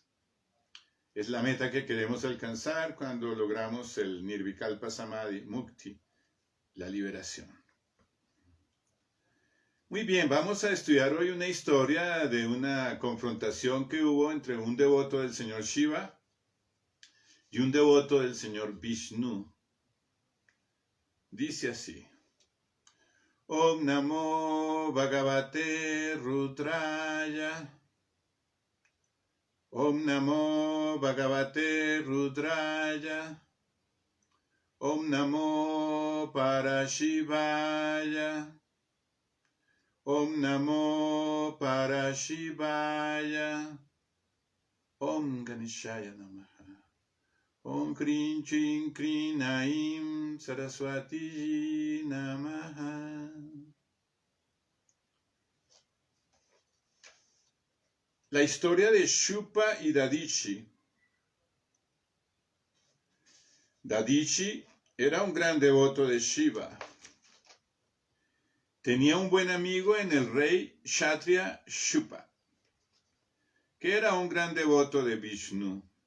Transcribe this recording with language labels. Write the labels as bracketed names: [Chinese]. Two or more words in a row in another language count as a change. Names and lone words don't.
[Spanish] Es la meta que queremos alcanzar cuando logramos el [Sanskrit] Nirvikalpa Samadhi, [Spanish] Mukti, la liberación. Muy bien, vamos a estudiar hoy una historia de una confrontación que hubo entre un devoto del señor Shiva y un devoto del señor Vishnu. Dice así: [Sanskrit] Om Namo Bhagavate Rudraya. Om Namo Bhagavate Rudraya. Om Namo Parashivaya. Om Namo Parashivaya. Om Ganeshaya Namaha. Om Krin Chin Krin Aim Saraswati Namaha. [Spanish] La historia de Shupa y Dadichi. Dadichi era un gran devoto de Shiva. Tenía un buen amigo en el rey Kshatriya Shupa, que era un gran devoto de Vishnu.